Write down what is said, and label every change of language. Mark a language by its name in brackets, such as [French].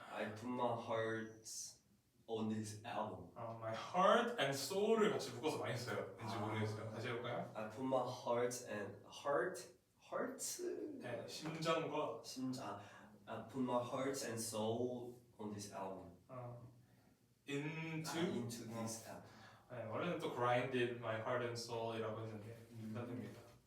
[English] I put my heart on this album. My heart and soul [Korean] 을 같이 묶어서 많이 써요. 왠지 모르겠어요. 다시 해볼까요? [English] I put my heart and heart. [Korean] 네, 심장과 [English] I put my heart and soul on this album. into this album. [Korean] 네, 원래는 또 [English] grinded my heart and soul [Korean] 이라고 했는데 됩니다.